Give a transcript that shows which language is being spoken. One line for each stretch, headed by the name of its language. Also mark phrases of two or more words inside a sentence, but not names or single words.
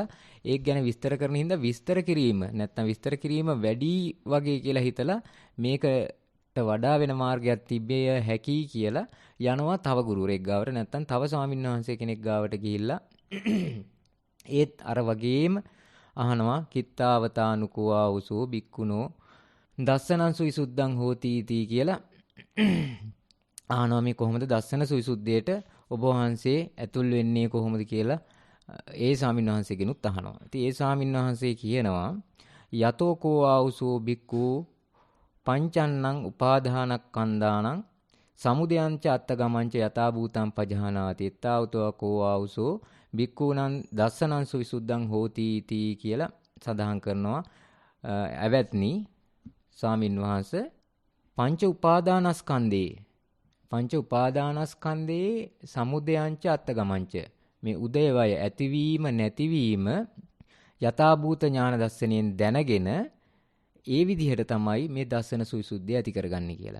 Sinhala: ඒක ගැන විස්තර කරන හින්දා විස්තර කිරීම නැත්තම් විස්තර කිරීම වැඩි වගේ කියලා හිතලා මේකට වඩා වෙන මාර්ගයක් තිබෙය හැකි කියලා යනවා තව ගුරුවරයෙක් ගාවට නැත්තම් තව ස්වාමීන් වහන්සේ කෙනෙක් ගාවට ගිහිල්ලා ඒත් අර වගේම අහනවා,
Pali: කිත්තාවතානුකෝ ආවුසෝ බික්කුණෝ දස්සනං සුවිසුද්ධං හෝති තී
Sinhala: කියලා අහනවා. මේ කොහොමද දස්සන සුවිසුද්ධියට ඔබ වහන්සේ ඇතුල් වෙන්නේ කොහොමද කියලා ඒ ස්වාමීන් වහන්සේගෙනුත් අහනවා. ඉතින් ඒ ස්වාමීන් වහන්සේ කියනවා,
Pali: යතෝකෝ ආවුසෝ බික්කු පංචන්නං උපාදානක්ඛන්දානං සමුදයංච අත්තගමංච යථා භූතං පජානාති එත්තාවතෝ ආවුසෝ බික්කුණං දස්සනං සුවිසුද්ධං හෝති තී
Sinhala: කියලා සඳහන් කරනවා. ඇවැත්නි ස්වාමින් වහන්සේ, පංච උපාදානස්කන්ධේ
Pali: සමුදයංච අත්තගමංච
Sinhala: මේ උදේවය ඇතිවීම නැතිවීම යථා භූත ඥාන දර්ශනයෙන් දැනගෙන ඒ විදිහට තමයි මේ දස්සන සුවිසුද්ධිය ඇති කරගන්නේ කියලා.